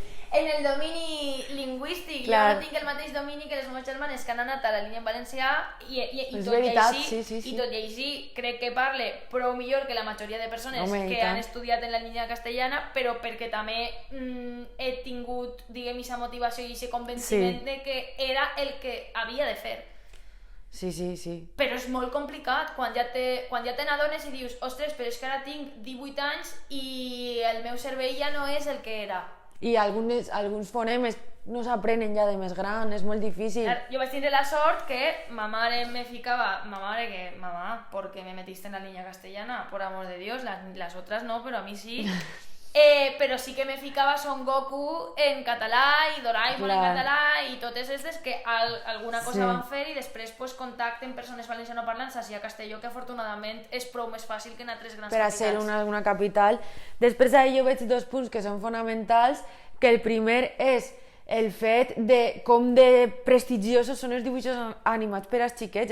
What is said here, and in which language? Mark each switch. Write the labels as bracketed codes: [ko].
[ca] En el domini lingüístic. Jo no tinc el mateix domini que les meves germanes que han anat a la línia en valencià i tot i així crec que parle prou millor que la majoria de persones que han estudiat en la línia castellana, però perquè també he tingut, diguem, aquesta motivació i aquest convenciment de que era el que havia de fer. Sí. Però és molt complicat quan ja t'adones i dius, ostres, però és que ara tinc 18 anys i el meu cervell ja no és el que era. I alguns fonemes no s'aprenen ja de més gran, és molt difícil. Jo vaig tindre la sort que ma mare me ficava, [es] mamá, ¿por qué me metiste en la línea castellana? Por amor de Dios, las otras no, pero a mí sí. [ca] Però sí que me ficava Son Goku en català i Doraemon en català i totes aquestes que alguna cosa van fer i després contacten persones valencianoparlants així a Castelló, que afortunadament és prou més fàcil que en altres grans capitals. Per a ser una capital. Després jo veig 2 punts que són fonamentals, que el primer és el fet de com de prestigiosos són els dibuixos animats per als xiquets.